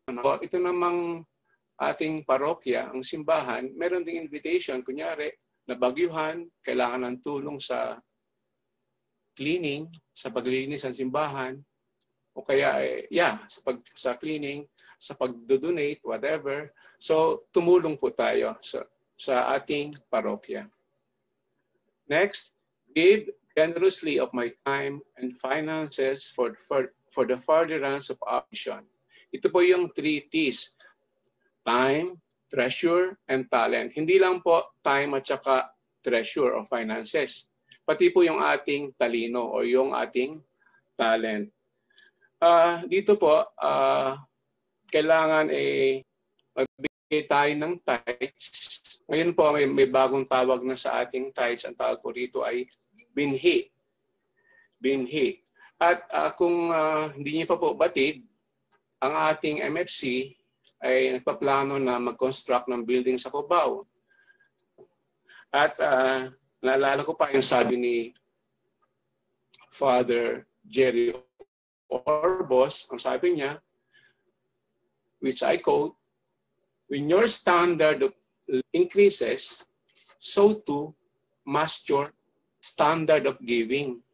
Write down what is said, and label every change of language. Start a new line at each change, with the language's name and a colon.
Filipino: Ito namang ating parokya, ang simbahan, meron ding invitation, kunyari, nabagyuhan, kailangan ng tulong sa cleaning, sa paglilinis ng simbahan, o kaya, sa cleaning, sa pag-donate, whatever. So, tumulong po tayo sa ating parokya.
English: Next, give generously of my time and finances for the furtherance of our mission.
Filipino: Ito po yung 3 T's.
English: Time, treasure, and talent.
Filipino: Hindi lang po time at saka treasure o finances. Pati po yung ating talino o yung ating talent. Dito po, kailangan magbigay tayo ng tithes. Ngayon po, may bagong tawag na sa ating tithes. Ang tawag po rito ay binhi. Binhi. At kung hindi niyo pa po batid, ang ating MFC ay nagpaplano na mag-construct ng building sa Cubao. At naalala ko pa yung sabi ni Father Jerry Orbos, ang sabi niya,
English: which I quote, when your standard of increases, so too must your standard of giving.